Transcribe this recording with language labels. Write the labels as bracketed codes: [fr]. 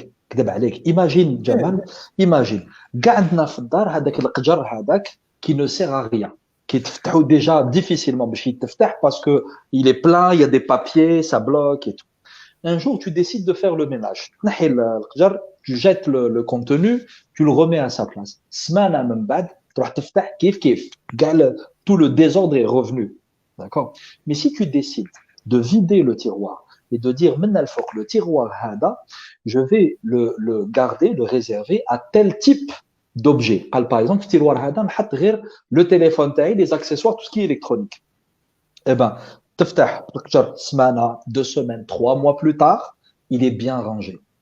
[ar] كذب عليك ايماجين جمال، ايماجين قعدنا في الدار هذاك القجر هذاك [fr] qui ne sert à rien qui تفتحوا déjà difficilement باش يتفتح parce que il est plein, il y a des papiers, ça bloque et tout. Un jour tu décides de faire le ménage. [ar] تنحي القجر، [fr] tu jettes le contenu, tu le remets à sa place. [ar] سمانه من بعد تروح تفتح كيف [fr] tout le désordre est revenu. D'accord. Mais si tu décides de vider le tiroir et de dire maintenant le tiroir hada, je vais le garder, le réserver à tel type d'objet. Par exemple, le tiroir hada [ar] نحط غير [fr] le téléphone taille, les accessoires, tout ce qui est électronique. Eh ben, [ar] تفتح القجر سمانه [fr] 2 semaines 3 mois plus tard, il est bien rangé.